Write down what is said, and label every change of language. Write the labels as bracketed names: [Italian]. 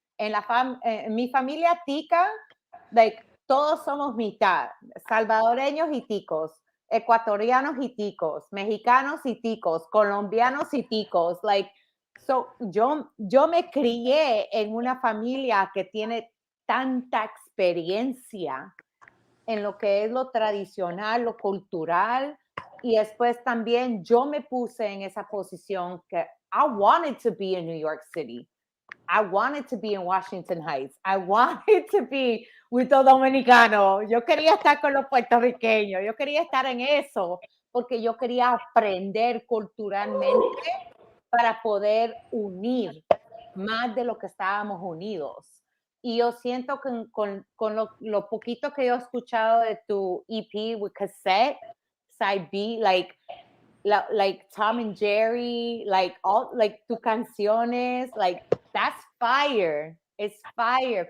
[Spanish] En mi familia tica, todos somos mitad, salvadoreños y ticos, ecuatorianos y ticos, mexicanos y ticos, colombianos y ticos, so, yo me crié en una familia que tiene tanta experiencia en lo que es lo tradicional, lo cultural, y después también yo me puse en esa posición que [English] I wanted to be in New York City. I wanted to be in Washington Heights. I wanted to be with [Spanish] los dominicanos. Yo quería estar con los puertorriqueños. Yo quería estar en eso porque yo quería aprender culturalmente para poder unir más de lo que estábamos unidos. Y yo siento que con lo poquito que yo he escuchado de tu EP with cassette, side B, like Tom and Jerry, tus canciones, [English] that's fire. It's fire.